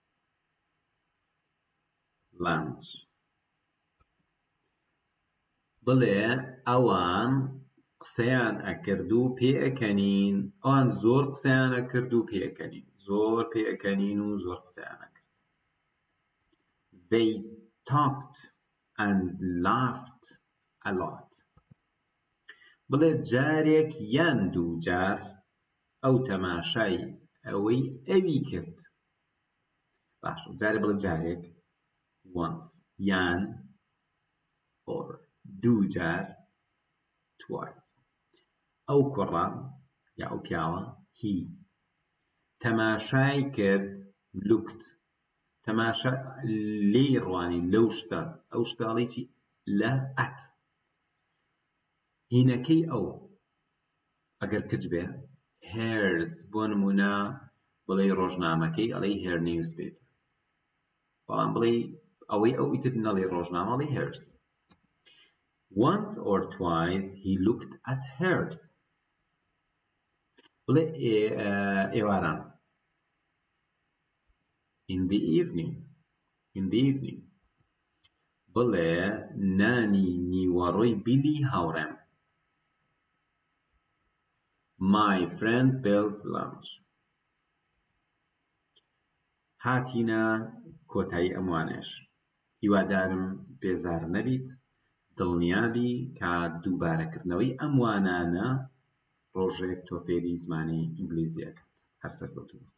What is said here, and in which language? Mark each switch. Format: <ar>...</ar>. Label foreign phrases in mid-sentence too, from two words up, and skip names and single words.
<ckb>lunch بڵێ ئەوان قسەیان ئەکرد و پێئەکەنین ئەوان زۆر قسەیان ئەکرد و پێئەکەنین زۆر پێئەکەنین و زۆر قسەیان ئەکرد</ckb> <en>they talked and laughed a lot</en> <ckb>بڵێ جارێک یان دووجار ئەو تەماشای ئەوەی ئەوی کرد باشە جارێ بڵێ جارێک once یان or دوو جار twice ئەو کوڕە یا ئەو پیاوە he تەماشای کرد looked تەماشا لێی ڕوانی لەو شتە ئەو شتاڵی چی لە at هینەکەی ئەو ئەگەر کچ بێ hers بۆ نمونە بڵێ ڕۆژنامەکەی ئەڵێ</ckb> <en>her newspaper</en> <ckb>بەڵام بڵێ ئەوەی ئەو ئیتر نەڵێ ڕۆژنامە ئەڵێ</ckb> <en>hers once or twice he looked at hers</en> <ckb>بڵێ ئێواران</ckb> <en>in the evening</en> <ckb>بڵێ نانی نیوەڕۆی بیلی هاوڕێم</ckb> <en>my friend Bill's lunch</en> <ckb>هاتینە کۆتایی ئەموانەش هیوادارم بێزار نەبیت دڵنیابی کە دووبارەکردنەوەی ئەموانانە ڕۆژێک تۆ فێری زمانی ئینگلیزی ئەکەیت هەر سەرکەوتوو</ckb>